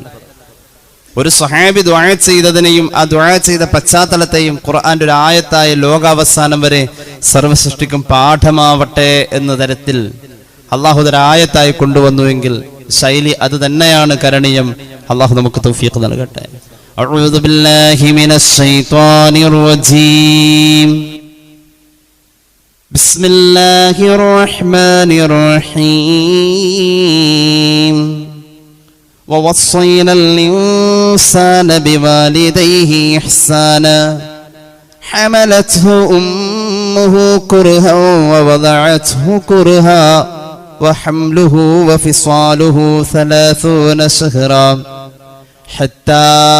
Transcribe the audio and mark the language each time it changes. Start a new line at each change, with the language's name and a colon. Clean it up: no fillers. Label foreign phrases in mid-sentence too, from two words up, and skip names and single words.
Malayalam: ഒരു സ്വഹാബി ദുആ ചെയ്തതിനെയും ആ ദുആ ചെയ്ത പശ്ചാത്തലത്തെയും ഖുർആന്റെ ഒരു ആയത്തായി ലോകാവസാനം വരെ സർവ്വസൃഷ്ടിക്കും പാഠമാവട്ടെ എന്ന തരത്തിൽ അള്ളാഹു ഒരു ആയത്തായി കൊണ്ടുവന്നുവെങ്കിൽ ശൈലി അത് തന്നെയാണ് കരണീയം. അള്ളാഹു നമുക്ക് തൗഫീഖ് നൽകട്ടെ.
Arabic: أعوذ بالله من الشيطان الرجيم. بسم الله الرحمن الرحيم. ووصينا الإنسان بوالديه إحسانا حملته أمه كرها ووضعته كرها وحمله وفصاله 30 شهرا حتى